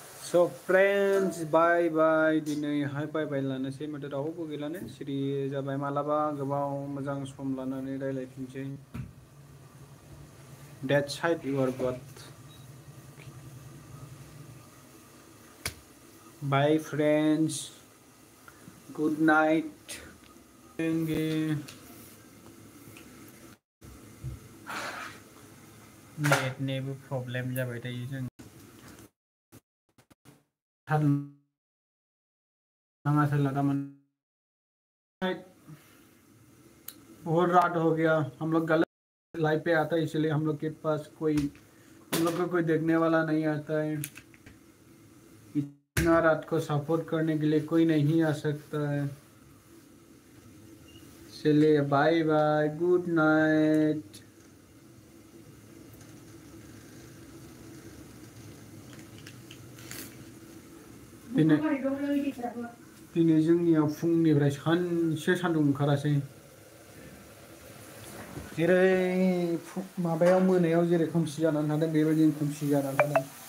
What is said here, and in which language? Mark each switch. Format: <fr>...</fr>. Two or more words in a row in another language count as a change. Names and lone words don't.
<en>So friends, bye bye.</en> <brx>दिनैहाय</brx> <en>bye bye</en> <brx>लानोसै माथो रावबो गैलानो सिरि जाबाय मालाबा गोबाव मोजां सम लानानै रायलायफिनसै.</brx> <en>That side you are God. Bye friends. Good night.</en> <brx>नेटनिबो प्रब्लेम जाबाय थायो जों.</brx> <hi>बहुत रात हो गया, हम लोग गलत लाइव पे आता है इसलिए हम लोग के पास हम लोग को कोई देखने वाला नहीं आता है. इतना रात को सपोर्ट करने के लिए कोई नहीं आ सकता है.</hi> <en>चलिए bye bye, good night.</en> <brx>दिनै जोंनियाव फुंनिफ्राय सानसे सान्दुं ओंखारासै. जेरै माबायाव मोनायाव जेरै खोमसि जानानै थादों बेबायदिनो खोमसि जानानै थादों.</brx>